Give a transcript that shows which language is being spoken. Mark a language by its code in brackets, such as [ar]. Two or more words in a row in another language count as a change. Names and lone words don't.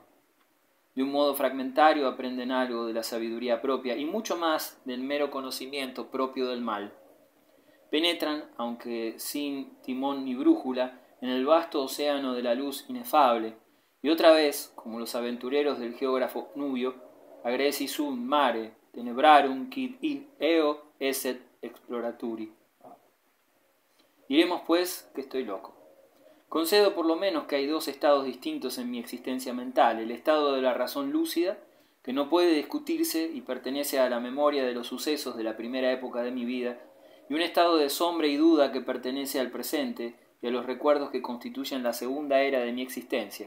[es] De un modo fragmentario aprenden algo de la sabiduría propia y mucho más del mero conocimiento propio del mal. Penetran, aunque sin timón ni brújula, en el vasto océano de la luz inefable, y otra vez, como los aventureros del geógrafo Nubio, [la] agresi sunt mare, tenebrarum quid eo esset exploraturi. [es] Diremos, pues, que estoy loco. Concedo por lo menos que hay dos estados distintos en mi existencia mental: el estado de la razón lúcida, que no puede discutirse y pertenece a la memoria de los sucesos de la primera época de mi vida, y un estado de sombra y duda que pertenece al presente y a los recuerdos que constituyen la segunda era de mi existencia.